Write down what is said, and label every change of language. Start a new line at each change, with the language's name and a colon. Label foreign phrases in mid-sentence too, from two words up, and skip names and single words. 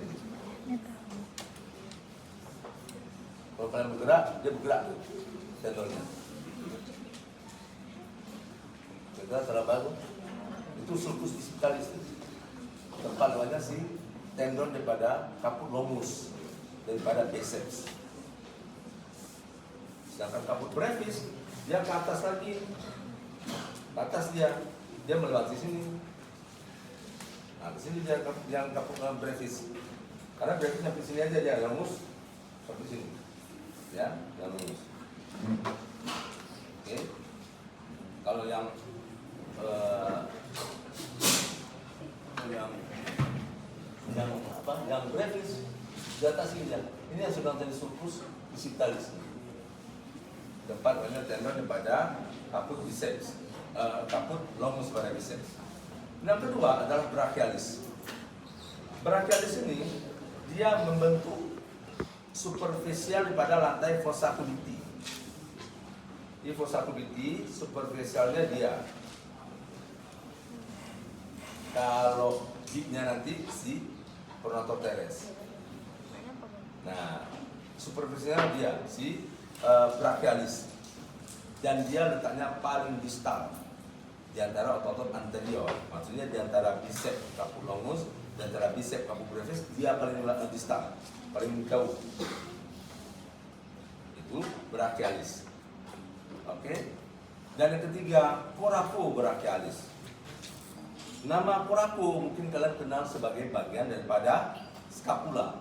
Indonesian: Ini tahu. Kalau kalian bergerak, dia bergerak tuh, tendonnya. Kita teraba tuh, itu
Latin: sulcus bicipitalis
Indonesian: tuh. Tempat namanya si tendon daripada
Latin: caput longus,
Indonesian: daripada biceps.
Latin: Sedangkan caput brevis,
Indonesian: dia ke atas lagi, ke atas dia melewati sini. Nah, di sini dia yang
Latin: kapuk brevis.
Indonesian: Karena brevis sampai sini aja dia longus sampai sini. Ya, yang longus. Oke. Kalau yang yang brevis di atas ini ya. Ini yang sudah jadi
Latin: sulcus bicipitalis.
Indonesian: Tempat banyak tendon daripada
Latin: kaput biceps. Kaput longus pada biceps.
Indonesian: Yang kedua adalah brachialis. Brachialis ini dia membentuk superficial pada lantai
Latin: fossa cubiti.
Indonesian: Di
Latin: fossa cubiti
Indonesian: superficialnya dia. Kalau deepnya nanti si
Latin: pronator teres.
Indonesian: Nah, superficialnya dia si brachialis. Dan dia letaknya paling distal di antara otot anterior, maksudnya di antara
Latin: bicep caput longus
Indonesian: dan antara
Latin: bicep caput brevis
Indonesian: dia paling distal, paling jauh. Itu brachialis. Oke. Dan yang ketiga, coracobrachialis. Nama coraco mungkin kalian kenal sebagai bagian daripada scapula.